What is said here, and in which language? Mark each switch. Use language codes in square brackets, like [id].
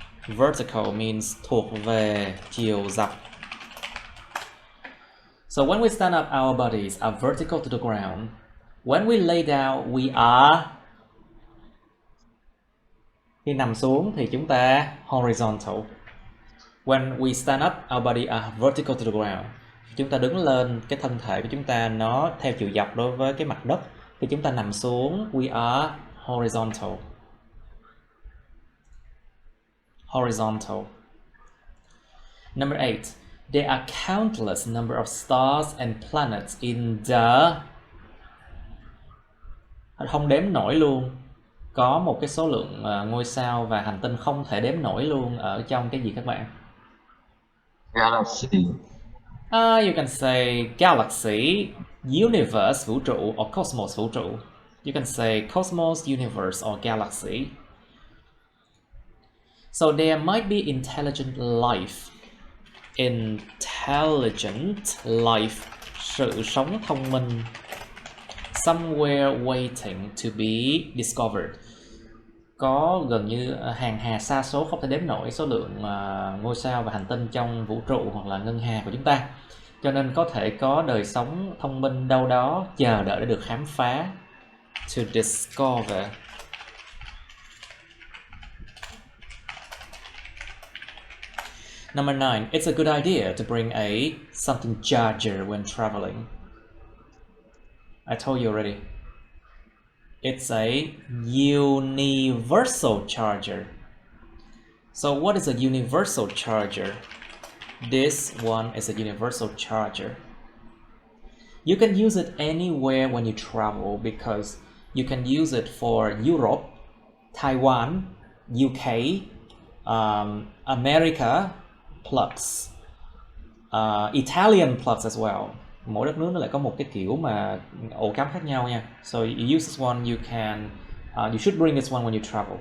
[en] Vertical means [vi] thuộc về chiều dọc. [en] So when we stand up, our bodies are vertical to the ground. When we lay down, we are. [vi] Khi nằm xuống thì chúng ta horizontal. [en] When we stand up, our body are vertical to the ground. [vi] Chúng ta đứng lên, cái thân thể của chúng ta nó theo chiều dọc đối với cái mặt đất. Khi chúng ta nằm xuống, [en] we are horizontal. Horizontal. Number 8. There are countless number of stars and planets in the. [vi] Không đếm nổi luôn. Có một cái số lượng ngôi sao và hành tinh không thể đếm nổi luôn ở trong cái gì các bạn? [en] Galaxy. You can say galaxy, universe, vũ trụ, or cosmos, vũ trụ. You can say cosmos, universe, or galaxy. So there might be intelligent life. [vi] Intelligent life, sự sống thông minh. [en] Somewhere waiting to be discovered. [vi] Có gần như hàng hà sa số không thể đếm nổi số lượng ngôi sao và hành tinh trong vũ trụ hoặc là ngân hà của chúng ta. Cho nên có thể có đời sống thông minh đâu đó chờ đợi để được khám phá. [en] To discover. Number 9. It's a good idea to bring something charger when traveling. I told you already. It's a universal charger. So what is a universal charger? This one is a universal charger. You can use it anywhere when you travel because you can use it for Europe, Taiwan, UK, America plugs, Italian plugs as well. [vi] Mỗi đất nước nó lại có một cái kiểu mà ổ cắm khác nhau nha. [en] So you use this one, you should bring this one when you travel.